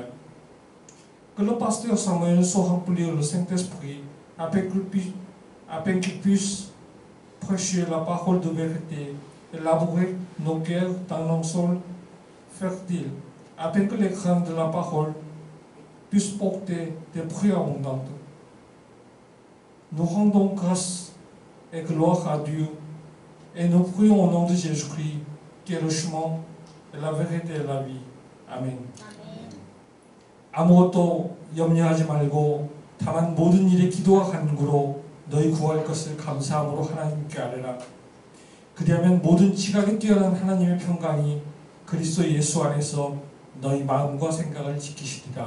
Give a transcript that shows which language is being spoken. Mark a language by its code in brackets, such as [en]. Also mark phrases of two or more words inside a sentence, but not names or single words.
[fr] Que le pasteur Samuel soit rempli le Saint-Esprit afin qu'il puisse prêcher la parole de vérité et labourer nos cœurs dans un sol fertile, afin que les grains de la parole puissent porter des fruits abondants. Nous rendons grâce et gloire à Dieu et nous prions au nom de Jésus-Christ, qui est le chemin, et la vérité et la vie. [ko] 아멘. 아무것도 염려하지 말고 다만 모든 일에 기도와 간구로 너희 구할 것을 감사함으로 하나님께 아뢰라. 그리하면 모든 지각에 뛰어난 하나님의 평강이 그리스도 예수 안에서 너희 마음과 생각을 지키시리라.